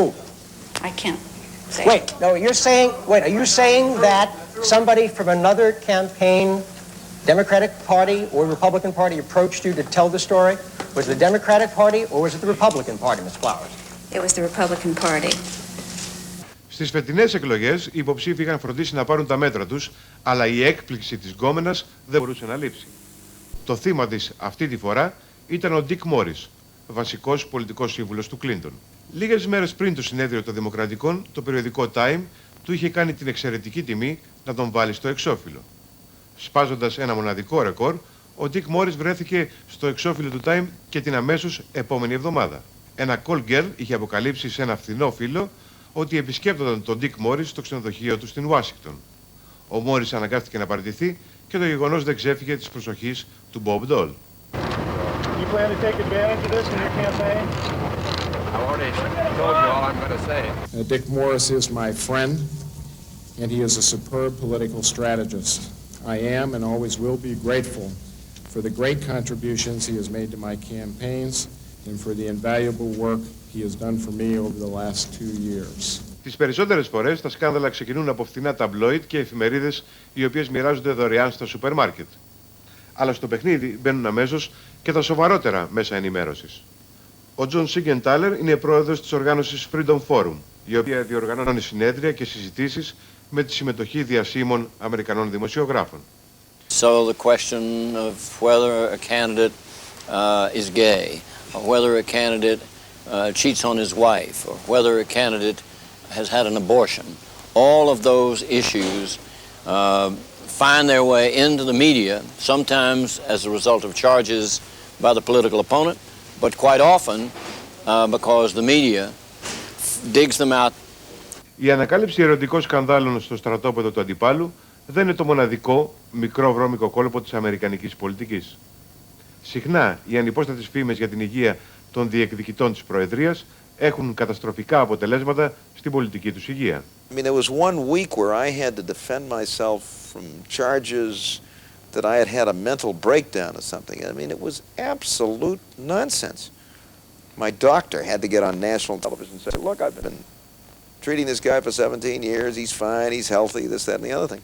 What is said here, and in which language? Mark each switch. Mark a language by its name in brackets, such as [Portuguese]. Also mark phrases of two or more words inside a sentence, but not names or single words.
[English] I can't say. Wait, no, are you saying that somebody from another campaign, Democratic Party or Republican Party, approached you to tell the story? Was it the Democratic Party or was it the Republican Party, Ms. Flowers? It was the Republican Party. [Greek] Στις φετινές εκλογές, οι υποψήφοι είχαν φροντίσει να πάρουν τα μέτρα τους, αλλά η έκπληξη της γκόμενας δεν μπορούσε να λείψει. Το θύμα της αυτή τη φορά ήταν ο Ντίκ Μόρις, βασικός πολιτικός σύμβουλος του Κλίντον. Λίγες μέρες πριν το συνέδριο των Δημοκρατικών, το περιοδικό Time του είχε κάνει την εξαιρετική τιμή να τον βάλει στο εξώφυλλο. Σπάζοντας ένα μοναδικό ρεκόρ, ο Ντίκ Μόρις βρέθηκε στο εξώφυλλο του Time και την αμέσως επόμενη εβδομάδα. Ένα [English] call girl [Greek] είχε αποκαλύψει σε ένα φθηνό φύλλο ότι επισκέπτονταν τον Ντίκ Μόρις στο ξενοδοχείο του στην Ουάσιγκτον. Ο Μόρις αναγκάστηκε να παραιτηθεί και το γεγονός δεν ξέφυγε της προσοχής του Bob Dole. [English] Dick Morris is my friend, and he is a superb political strategist. I am and always will be grateful for the great contributions he has made to my campaigns and for the invaluable work he has done for me over the last 2 years. [Greek] Τις περισσότερες φορές τα σκάνδαλα ξεκινούν από φθηνά ταμπλόιτ και εφημερίδες οι οποίες μοιράζονται δωρεάν στα σούπερ μάρκετ. Αλλά στο παιχνίδι μπαίνουν αμέσως και τα σοβαρότερα μέσα ενημέρωσης. Ο Τζον Σίγκεντάλερ είναι πρόεδρος της οργάνωσης Freedom Forum, η οποία διοργανώνει συνέδρια και συζητήσεις με τη συμμετοχή διασήμων Αμερικανών δημοσιογράφων. [English] So the question of whether a candidate is gay, or whether a candidate cheats on his wife, or whether a candidate has had an abortion, all of those issues find their way into the media, sometimes as a result of charges by the political opponent, but quite often because the media digs them out. [Greek] Η ανακάλυψη ερωτικών σκανδάλων στο στρατόπεδο του αντιπάλου δεν είναι το μοναδικό μικρό βρώμικο κόλπο της αμερικανικής πολιτικής. Συχνά οι ανυπόστατες φήμες για την υγεία των διεκδικητών της Προεδρίας έχουν καταστροφικά αποτελέσματα στην πολιτική τους υγεία. [English] I mean, there was one week where I had to defend myself from charges that I had had a mental breakdown or something. I mean, it was absolute nonsense. My doctor had to get on national television and say, look, I've been treating this guy for 17 years, he's fine, he's healthy, this, that, and the other thing.